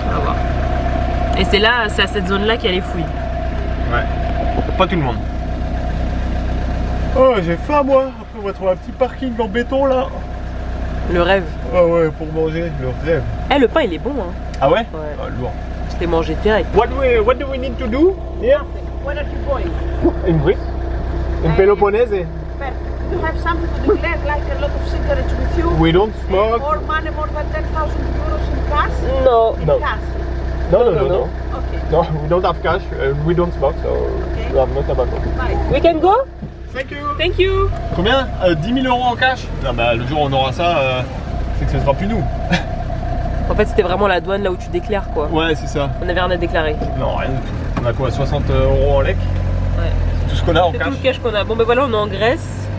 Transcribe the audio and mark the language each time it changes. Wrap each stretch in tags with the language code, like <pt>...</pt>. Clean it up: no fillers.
<fr>On va voir. Et c'est là, c'est à cette zone là qu'il y a les fouilles. Ouais. Pas tout le monde. Oh j'ai faim moi. Après on va trouver un petit parking en béton là. Le rêve. Ah ouais pour manger, le rêve. Eh le pain il est bon hein. Ah ouais? Ouais. Ah, lourd. Je l'ai mangé direct.</fr> <en>What do we need to do here? Where are you going? In Greece? In Peloponnese? You have something to declare, like a lot of cigarettes with you? We don't smoke. Or money more than 10,000 euros in cash?</en> <fr>Non.</fr> <en>No. Cash. No. Okay. No, we don't have cash. We don't smoke, so we have no tobacco. Bye. We can go? Thank you. Thank you.</en> <fr>Combien? 10 000 euros en cash? Non, bah le jour où on aura ça, c'est que ce sera plus nous. En fait c'était vraiment la douane là où tu déclares quoi. Ouais, c'est ça. On avait rien à déclarer. Non, rien du tout. On a quoi? 60 euros en lec? Ouais. C'est tout ce qu'on a en C'est cash. tout le cash qu'on a. Bon ben voilà on est en Grèce.</fr>